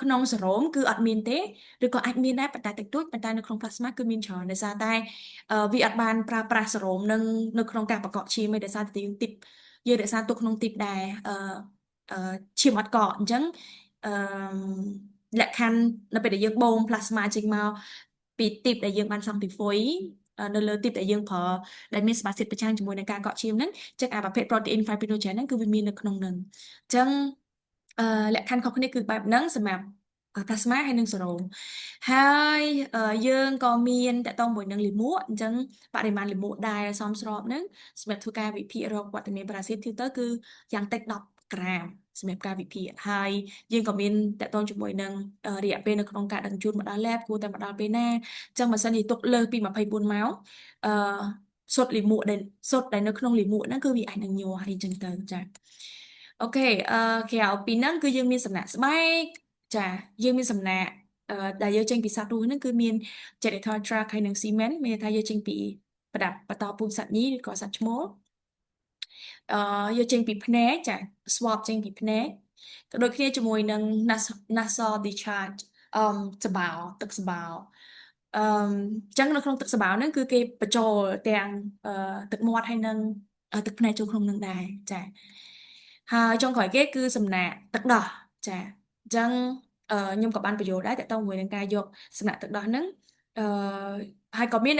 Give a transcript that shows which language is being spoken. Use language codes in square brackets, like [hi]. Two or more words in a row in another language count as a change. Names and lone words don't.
[km] ក្នុងសេរ៉ូមគឺអត់មានទេឬក៏អាចមានដែរប៉ុន្តែតិចតួចប៉ុន្តែនៅក្នុង plasma គឺមានច្រើនដោយសារតែវាអត់បានប្រើប្រាស់សេរ៉ូមនឹងនៅក្នុងការប្រកបឈាមទេដោយសារតែយើងរក្សាទុកក្នុងទីបដែលអឺ ឈាមអត់កកអញ្ចឹងអឺលក្ខខណ្ឌនៅពេលដែលយើងបូម plasma ចេញមកពីទីបដែលយើងបានសង់ទីហ្វុយនៅលើទីបដែលយើងប្រើដែលមានសមាសធាតុប្រឆាំង ជាមួយនឹងការកកឈាមហ្នឹងចឹងអាប្រភេទ [en] protein fibrinogen [km] ហ្នឹងគឺវាមាននៅក្នុងហ្នឹងអញ្ចឹងអឺលក្ខខណ្ឌខុសគ្នាគឺបែបហ្នឹងសម្រាប់ plasma ហើយនិងសេរ៉ូមហើយយើងក៏មានតកតងមួយនឹងលាមកអញ្ចឹងបរិមាណលាមកដែលសមស្របហ្នឹងសម្រាប់ធ្វើការវិភាគរកវត្តមានប៉ារ៉ាស៊ីតទៅគឺយ៉ាងតិច10ក្រាមសម្រាប់ការវិភាគហើយយើងក៏មានតកតងជាមួយនឹងរយៈពេលនៅក្នុងការដឹកជញ្ជូនមកដល់ lab គួរតែមកដល់ពេលណាអញ្ចឹងបើសិនជាទុកលើសពី24ម៉ោងអឺសុទ្ធលាមកដែលសុទ្ធដែលនៅក្នុងលាមកហ្នឹងគឺវាអាចនឹងញ័រអីចឹងទៅចា៎ អូខេក្រៅពីហ្នឹងគឺយើងមានសំណាក់ស្បែកចាយើងមានសំណាក់ដែលយើងចេញពីសត្វរស់ហ្នឹងគឺមាន [en] genital tract [km] ហើយនិង semen មានន័យថាយើងចេញពីប្រដាប់បន្តពូជសត្វញីឬក៏សត្វឈ្មោលអឺយកចេញពីភ្នែកចា swab ចេញពីភ្នែកក៏ដូចគ្នាជាមួយនឹង [en] nasal discharge [km] អឺសបោទឹកសបោអឺអញ្ចឹងនៅក្នុង ទឹកសបោហ្នឹងគឺគេបញ្ចូលទាំងទឹកមាត់ហើយនិងទឹកភ្នែកចូលក្នុងនឹងដែរចាហើយចុងក្រោយគេគឺសំណាក់ទឹកដោះចាអញ្ចឹងខ្ញុំក៏បានបញ្យល់ដែរតើតើមួយនឹងការយកសំណាក់ទឹកដោះហ្នឹងអឺហើយក៏មាននៅ